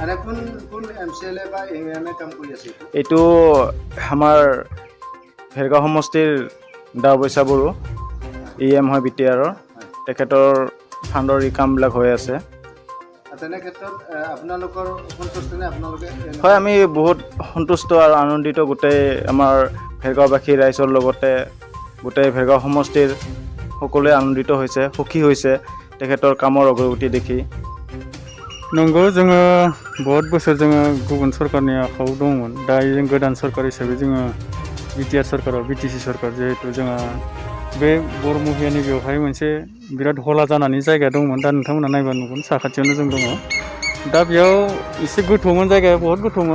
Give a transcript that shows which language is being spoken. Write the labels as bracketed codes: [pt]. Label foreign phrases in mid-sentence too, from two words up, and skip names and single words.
[as] এইটো আমাৰ ফেৰগাঁও সমষ্টিৰ দাওবৈচা বড়ো ইএম হয় বিটিআৰৰ, তেখেতৰ ফাণ্ডৰ এই কামবিলাক হৈ আছে। হয়, আমি বহুত সন্তুষ্ট আৰু আনন্দিত গোটেই আমাৰ ফেৰগাঁওবাসী ৰাইজৰ লগতে গোটেই ফেৰগাঁও সমষ্টিৰ সকলোৱে আনন্দিত হৈছে, সুখী হৈছে তেখেতৰ কামৰ অগ্ৰগতি দেখি। [brx] नंगौ, जोङो बहुत बोसोर जोङो गुबुन सरकारनि आखायाव दंमोन। दा जों गोदान सरकार हिसाबै जोङो बिटिआर सरकाराव बिटिसि सरकार जिहेतु जोंहा बे बरमहियानि बेवहाय मोनसे बिराद हला जानानै जायगा दंमोन। दा नोंथांमोना नायबा नुगोन साखाथियावनो जों दङ। दा बेयाव एसे गोथौमोन, जायगाया बहुत गोथौमोन।